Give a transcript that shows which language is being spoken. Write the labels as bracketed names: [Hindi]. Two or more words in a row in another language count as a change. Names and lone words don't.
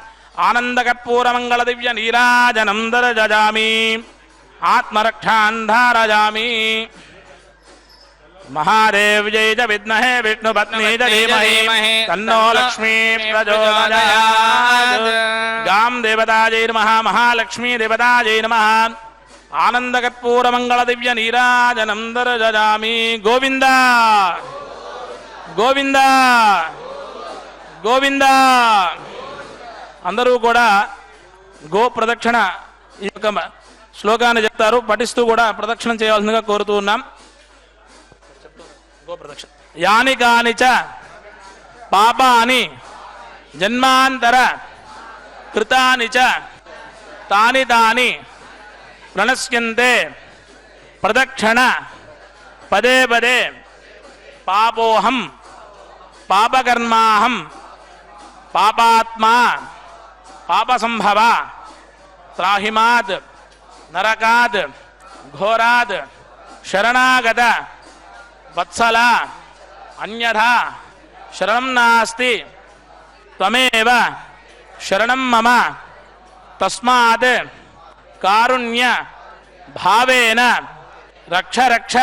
[Sanskrit] आनन्दकर्पूरमङ्गलदिव्यनीराजनं दर्शयामि आत्मरक्षान् धारयामि महादेव्यै च विद्महे विष्णुपत्न्यै च धीमहि तन्नो लक्ष्मी प्रचोदयात् गां देवताजै नमः महालक्ष्मी देवताजै नमः आनन्दकर्पूरमङ्गलदिव्यनीराजनं दर्शयामि गोविन्द गोविंद गोविंद [Telugu] अंदरू కూడా గో ప్రదక్షిణ ఈ యొక్క శ్లోకాన్ని చెప్తారు పఠిస్తూ కూడా ప్రదక్షిణ చేయాల్సిందిగా కోరుతూ ఉన్నాం [Sanskrit] గో ప్రదక్షిణ యాని కానిచ పాపాని జన్మాంతర కృతాని చ తాని తాని ప్రణశ్యంతే ప్రదక్షిణ పదే పదే పాపోహం पापकर्माहं पापात्मा पापसंभव त्राहिमात् नरकात् घोरात् शरणागत वत्सल अन्यथा शरणं नास्ति त्वमेव शरणं मम तस्मात् कारुण्य भावेन रक्ष रक्ष